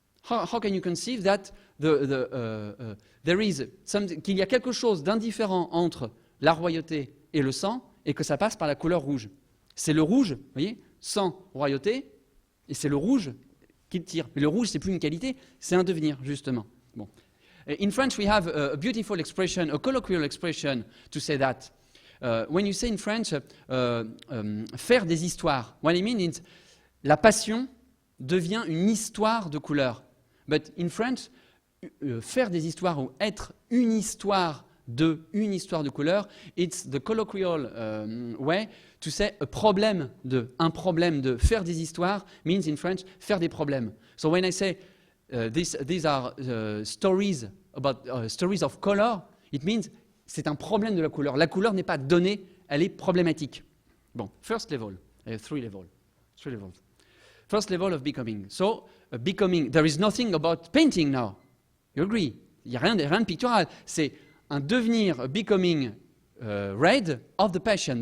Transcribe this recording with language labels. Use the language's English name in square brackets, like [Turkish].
[English] How can you conceive that there is [French] qu'il y a quelque chose d'indifférent entre la royauté et le sang, et que ça passe par la couleur rouge? C'est le rouge, vous voyez, sang, royauté, et c'est le rouge qui tire. Mais le rouge, c'est plus une qualité, c'est un devenir, justement. Bon. [English] In French, we have a beautiful expression, a colloquial expression to say that. When you say in French, [French] faire des histoires, [English] what I mean is [French] la passion devient une histoire de couleur. [English] But in French, [French] faire des histoires ou être une histoire de couleur, [English] it's the colloquial way to say [French] un problème de faire des histoires [English] means in French [French] faire des problèmes. [English] So when I say these are stories about stories of color, it means [French] c'est un problème de la couleur. La couleur n'est pas donnée, elle est problématique. [English] Bon, first level, three levels. First level of becoming. So, becoming, there is nothing about painting now. You agree? [French] Il n'y a rien de pictural. C'est un devenir, [English] a becoming red of the passion.